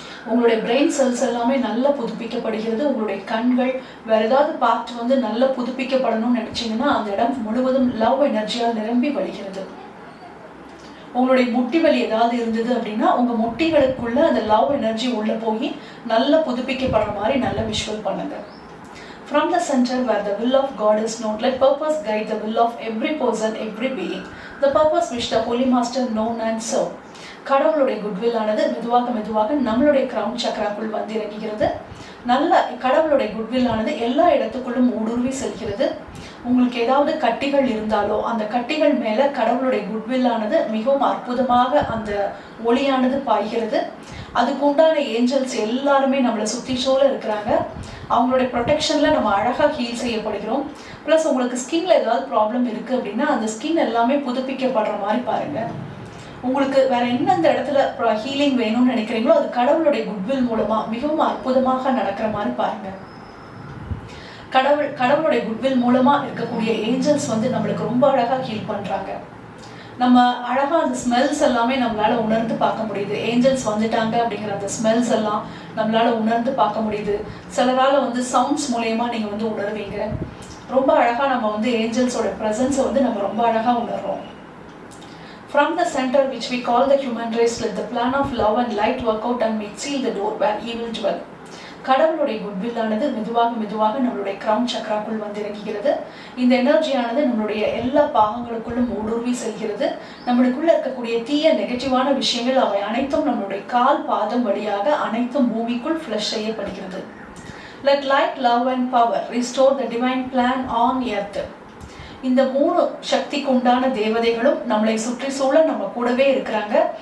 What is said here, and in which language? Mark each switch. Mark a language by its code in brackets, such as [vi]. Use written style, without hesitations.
[ta] உங்களுடைய brain cells எல்லாமே நல்லா புதுப்பிக்கப்படுகிறது. உங்களுடைய கண்கள் வேற ஏதாவது பார்ட் வந்து நல்லா புதுப்பிக்கப்படணும்னு நினைச்சீங்கன்னா அந்த இடம் முழுவதும் லவ் எனர்ஜியால் நிரம்பி வழிகிறது. உங்களுடைய முட்டி வலி ஏதாவது இருந்தது அப்படின்னா உங்கள் முட்டிகளுக்குள்ள அந்த லவ் எனர்ஜி உள்ளே போய் நல்லா புதுப்பிக்கப்படுற மாதிரி நல்லா விஷுவல் பண்ணுங்க. [en] From the center where the will of God is known, let purpose guide the will of every person, every being. The purpose which the Holy Master known and serve. [ta] கடவுளுடைய goodwill ஆனது மெதுவாக மெதுவாக நம்மளுடைய crown சக்கராக்குள் வந்து இறங்குகிறது. நல்ல கடவுளுடைய goodwill ஆனது எல்லா இடத்துக்குள்ளும் ஊடுருவி செல்கிறது. உங்களுக்கு ஏதாவது கட்டிகள் இருந்தாலோ அந்த கட்டிகள் மேலே கடவுளுடைய குட்வில் ஆனது மிகவும் அற்புதமாக அந்த ஒளியானது பாய்கிறது. அதுக்கு உண்டான ஏஞ்சல்ஸ் எல்லாருமே நம்மளை சுற்றி சூழ இருக்கிறாங்க. அவங்களுடைய ப்ரொடெக்ஷனில் நம்ம அழகாக ஹீல் செய்யப்படுகிறோம். ப்ளஸ் உங்களுக்கு ஸ்கின்ல ஏதாவது ப்ராப்ளம் இருக்குது அப்படின்னா அந்த ஸ்கின் எல்லாமே புதுப்பிக்கப்படுற மாதிரி பாருங்கள். உங்களுக்கு வேற எந்தெந்த இடத்துல ஹீலிங் வேணும்னு நினைக்கிறீங்களோ அது கடவுளுடைய குட்வில் மூலமாக மிகவும் அற்புதமாக நடக்கிற மாதிரி பாருங்கள். கடவுளுடைய குட்வில் மூலமாக இருக்கக்கூடிய ஏஞ்சல்ஸ் வந்து நம்மளுக்கு ரொம்ப அழகாக ஹீல் பண்ணுறாங்க. நம்ம அழகாக அந்த ஸ்மெல்ஸ் எல்லாமே நம்மளால உணர்ந்து பார்க்க முடியுது. ஏஞ்சல்ஸ் வந்துட்டாங்க அப்படிங்கிற அந்த ஸ்மெல்ஸ் எல்லாம் நம்மளால உணர்ந்து பார்க்க முடியுது. சிலரால் வந்து சவுண்ட்ஸ் மூலயமா நீங்கள் வந்து உணர்வீங்க. ரொம்ப அழகாக நம்ம வந்து ஏஞ்சல்ஸோட ப்ரெசன்ஸை வந்து நம்ம ரொம்ப அழகாக உணர்றோம். [en] From the center which we call the human race, let the plan of love and light work out and make seal the door where evil dwell. [ta] கடவுளுடைய குட்வில்லானது மெதுவாக மெதுவாக நம்மளுடைய கிரவுன் சக்கராக்குள் வந்து இறங்குகிறது. இந்த எனர்ஜியானது நம்மளுடைய எல்லா பாகங்களுக்குள்ளும் ஊடுருவி செல்கிறது. நம்மளுக்குள்ள இருக்கக்கூடிய தீய நெகட்டிவான விஷயங்கள் அவை அனைத்தும் நம்மளுடைய கால் பாதம் வழியாக அனைத்தும் பூமிக்குள் ஃப்ளஷ் செய்யப்படுகிறது. [en] Let light, love and power restore the divine plan on earth. [ta] இந்த 3 சக்திக்கு உண்டான தேவதைகளும் நம்மளை சுற்றி சூழ நம்ம கூடவே இருக்கிறாங்க.